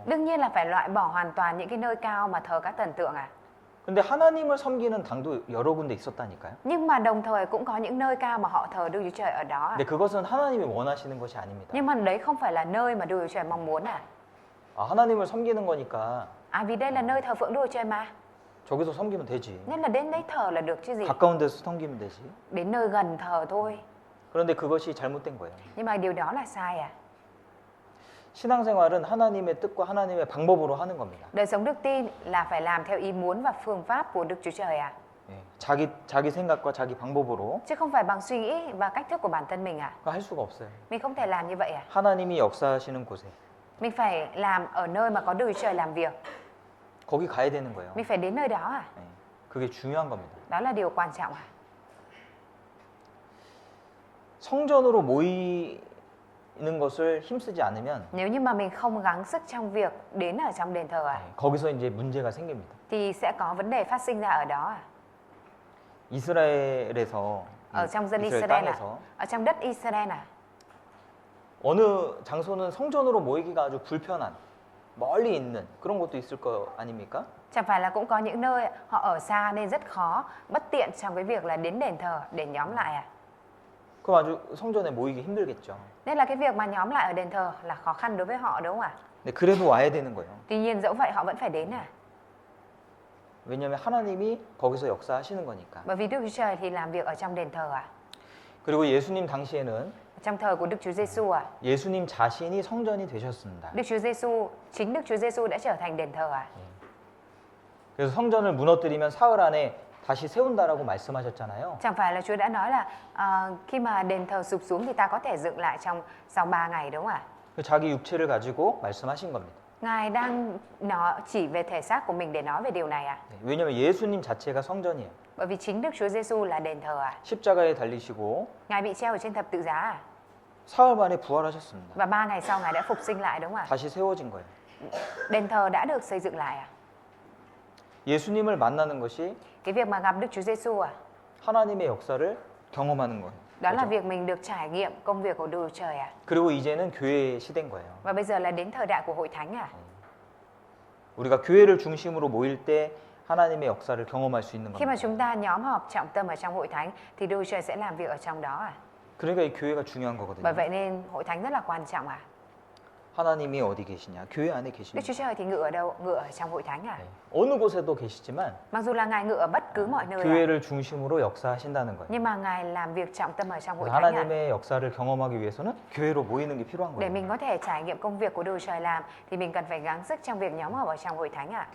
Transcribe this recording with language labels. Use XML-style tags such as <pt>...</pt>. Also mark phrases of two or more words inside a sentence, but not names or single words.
<vi>Đương nhiên là phải loại bỏ hoàn toàn những cái nơi cao mà thờ các thần tượng à?</vi> <ko>근데 하나님을 섬기는 당도 여러 군데 있었다니까요.</ko> <vi>Nhưng mà đồng thời cũng có những nơi cao mà họ thờ Đức Chúa Trời ở đó à?</vi> <ko>근데 그것은 하나님이 원하시는 것이 아닙니다.</ko> <vi>Nhưng mà đấy không phải là nơi mà Đức Chúa Trời mong muốn à?</vi> <ko>하나님을 섬기는 거니까</ko> <vi>À vì đây là nơi thờ phượng Đức Chúa Trời mà.</vi> <ko>저기서 섬기면 되지.</ko> <vi>Nên là đến đấy thờ là được chứ gì.</vi> <ko>가까운 데서 섬기면 되지.</ko> <vi>Đến nơi gần thờ thôi.</vi> <ko>그런데 그것이 잘못된 거예요.</ko> <vi>Nhưng mà điều đó là sai à?</vi> <ko>신앙생활은 하나님의 뜻과 하나님의 방법으로 하는 겁니다.</ko> <vi>Đời sống đức tin là phải làm theo ý muốn và phương pháp của Đức Chúa Trời à?</vi> <ko>예, 자기 생각과 자기 방법으로</ko> <vi>Chứ không phải bằng suy nghĩ và cách thức của bản thân mình à?</vi> <ko>그거 할 수가 없어요.</ko> <vi>Mình không thể làm như vậy à?</vi> <ko>하나님이 역사하시는 곳에</ko> <vi>Mình phải làm ở nơi mà có Đức Chúa Trời làm việc.</vi> <ko>거기 가야 되는 거예요.</ko> <vi>Mình phải đến nơi đó à?</vi> <ko>예, 그게 중요한 겁니다.</ko> <vi>Đó là điều quan trọng à?</vi> <ko>성전으로 모이는 것을 힘쓰지 않으면</ko> <vi>Nếu như mà mình không gắng sức trong việc đến ở trong đền thờ à,</vi> <ko>예, 거기서 이제 문제가 생깁니다.</ko> <vi>thì sẽ có vấn đề phát sinh ra ở đó à?</vi> <ko>이스라엘에서</ko> <vi>Ở trong dân</vi> <ko>이스라엘</ko> <vi>Israel à?</vi> <ko>땅에서</ko> <vi>Ở trong đất Israel à?</vi> <ko>어느 장소는 성전으로 모이기가 아주 불편한 멀리 있는 그런 것도 있을 거 아닙니까?</ko> <vi>Chẳng phải là cũng có những nơi họ ở xa nên rất khó, bất tiện trong cái việc là đến đền thờ để nhóm lại à?</vi> <ko>그럼 아주 성전에 모이기 힘들겠죠.</ko> <vi>Nên là cái việc mà nhóm lại ở đền thờ là khó khăn đối với họ đúng không ạ?</vi> <ko>근데 그래도 와야 되는 거예요.</ko> <vi>Tuy nhiên dẫu vậy họ vẫn phải đến à?</vi> <ko>왜냐하면 하나님이 거기서 역사하시는 거니까.</ko> <vi>Bởi vì Đức Chúa Trời thì làm việc ở trong đền thờ à?</vi> <ko>그리고 예수님 당시에는</ko> <vi>Trong thờ của Đức Chúa Giêsu à?</vi> <ko>예수님 자신이 성전이 되셨습니다.</ko> <vi>Đức Chúa Giêsu, chính Đức Chúa Giêsu đã trở thành đền thờ à?</vi> <ko>그래서 성전을 무너뜨리면 사흘 안에 다시 세운다라고 말씀하셨잖아요.</ko> <vi>Chẳng phải là Chúa đã nói là khi mà đền thờ sụp xuống thì ta có thể dựng lại trong sau 3 ngày đúng không ạ?</vi> <ko>자기 육체를 가지고 말씀하신 겁니다.</ko> <vi>Ngài đang chỉ về thể xác của mình để nói về điều này à?</vi> <ko>네, 왜냐하면 예수님 자체가 성전이에요.</ko> <vi>Bởi vì chính Đức Chúa Giêsu là đền thờ à?</vi> <ko>십자가에 달리시고</ko> <vi>Ngài bị treo ở trên thập tự giá à?</vi> <ko>사흘 만에 부활하셨습니다.</ko> <vi>Và 3 ngày sau Ngài đã phục sinh lại đúng không ạ?</vi> <ko>다시 세워진 거예요.</ko> <vi>Đền thờ đã được xây dựng lại à?</vi> <ko>예수님을 만나는 것이</ko> <vi>Cái việc mà gặp Đức Chúa Giêsu à?</vi> <ko>하나님의 역사를 경험하는 거예요.</ko> <vi>Đó là</vi> <ko>그죠?</ko> <vi>việc mình được trải nghiệm công việc của Đức Chúa Trời à?</vi> <ko>그리고 이제는 교회의 시대인 거예요.</ko> <vi>Và bây giờ là đến thời đại của hội thánh à?</vi> <ko>우리가 교회를 중심으로 모일 때 하나님의 역사를 경험할 수 있는</ko> <vi>Khi mà</vi> <ko>겁니다.</ko> <vi>chúng ta nhóm họp trọng tâm ở trong hội thánh thì Đức Chúa Trời sẽ làm việc ở trong đó à?</vi> <ko>그러니까 이 교회가 중요한</ko> <vi>Bởi</vi> <ko>거거든요.</ko> <vi>vậy nên hội thánh rất là quan trọng à?</vi> <ko>하나님이 어디 계시냐? 교회 안에</ko> <vi>Đức</vi> <ko>계십니다.</ko> <vi>Chúa Trời thì ngự ở đâu? Ngự ở trong hội thánh à?</vi> <ko>네. 어느 곳에도 계시지만</ko> <vi>Mặc dù là Ngài ngự ở bất cứ mọi nơi à?</vi> <ko>교회를 중심으로 역사하신다는 거예요.</ko> <vi>Nhưng mà Ngài làm việc trọng tâm ở trong hội</vi> <ko>그래서</ko> <vi>thánh à?</vi> <ko>하나님의 역사를 경험하기 위해서는 교회로 모이는 게 필요한</ko> <vi>Để</vi> <ko>거예요.</ko> <vi>mình có thể trải nghiệm công việc của Đức Chúa Trời làm thì mình cần phải gắng sức trong việc nhóm họp ở trong hội thánh à?</vi>